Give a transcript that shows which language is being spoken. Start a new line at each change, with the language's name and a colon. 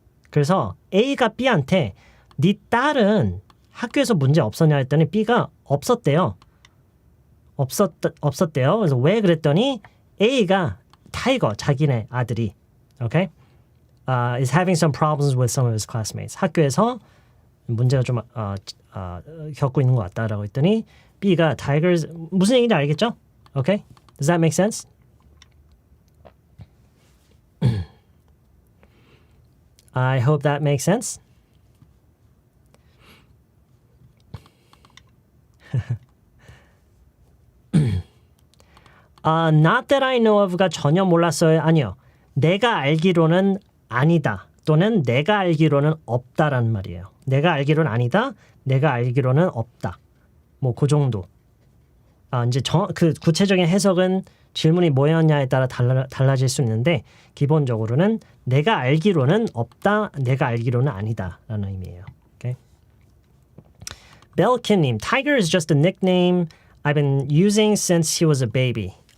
Korean: 그래서 A가 B한테 네 딸은 학교에서 문제 없었냐 했더니 B가 없었대요. 없었대요. 그래서 왜 그랬더니 A가 타이거 자기네 아들이
English: okay? is having some problems with some of his classmates.
Korean: 학교에서 문제가 좀 겪고 있는 것 같다라고 했더니 B가 Tigers 무슨 얘기인지 알겠죠?
English: Okay? Does that make sense? I hope that makes sense. Not that I know of
Korean: 가 전혀 몰랐어요. 아니요. 내가 알기로는 아니다. 또는 내가 알기로는 없다라는 말이에요. 내가 알기로는 아니다. 내가 알기로는 없다. 뭐 그 정도. 이제 그 구체적인 해석은 질문이 뭐였냐에 따라 달라질 수 있는데 기본적으로는 내가 알기로는 없다. 내가 알기로는 아니다라는 의미예요.
English: Okay? 벨킨님, Tiger is just a nickname I've been using since he was a baby.